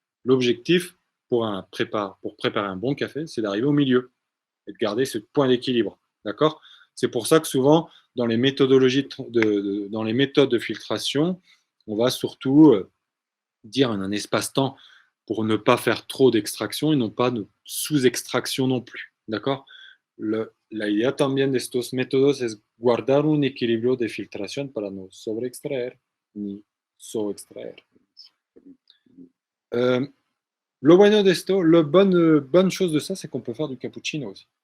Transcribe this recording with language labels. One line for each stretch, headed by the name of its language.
French: L'objectif pour préparer un bon café, c'est d'arriver au milieu et de garder ce point d'équilibre. D'accord? C'est pour ça que souvent, dans les méthodologies dans les méthodes de filtration, on va surtout dire un espace-temps pour ne pas faire trop d'extraction et non pas de sous-extraction non plus. D'accord?
Spanish: La idea también de estos métodos es guardar un equilibrio de filtración para no sobreextraer ni subextraer. Lo bueno de esto,
French: la bonne chose de ça, c'est qu'on peut faire du cappuccino aussi.